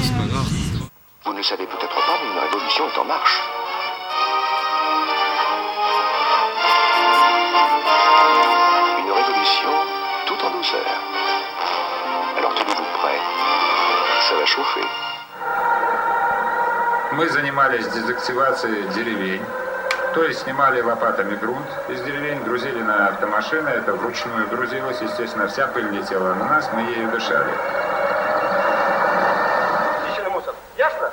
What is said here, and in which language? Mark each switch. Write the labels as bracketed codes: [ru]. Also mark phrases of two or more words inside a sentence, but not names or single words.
[fr] C'est pas grave. Vous ne le savez peut-être pas, mais une révolution est en marche. Une révolution tout en douceur. Alors tenez-vous prêts, ça va chauffer. [ru] Мы занимались дезактивацией деревень, то есть снимали лопатами грунт из деревень, грузили на автомашины, это вручную грузилось, естественно, вся пыль летела на нас, мы ею дышали. Чищенный мусор. Ясно?